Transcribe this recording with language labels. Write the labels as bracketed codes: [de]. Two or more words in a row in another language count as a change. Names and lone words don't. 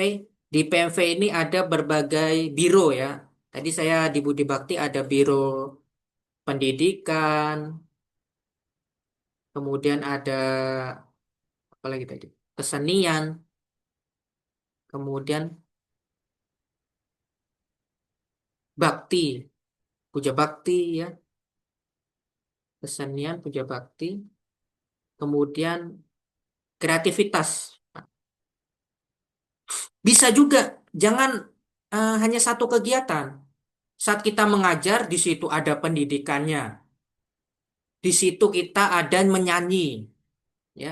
[id] Di PMV ini ada berbagai biro ya. Tadi saya di Budi Bakti ada biro pendidikan, kemudian ada apa lagi tadi? Kesenian, kemudian bakti, puja bakti ya, kesenian, puja bakti, kemudian kreativitas. Bisa juga, jangan hanya satu kegiatan. Saat kita mengajar, di situ ada pendidikannya. Di situ kita ada menyanyi, ya.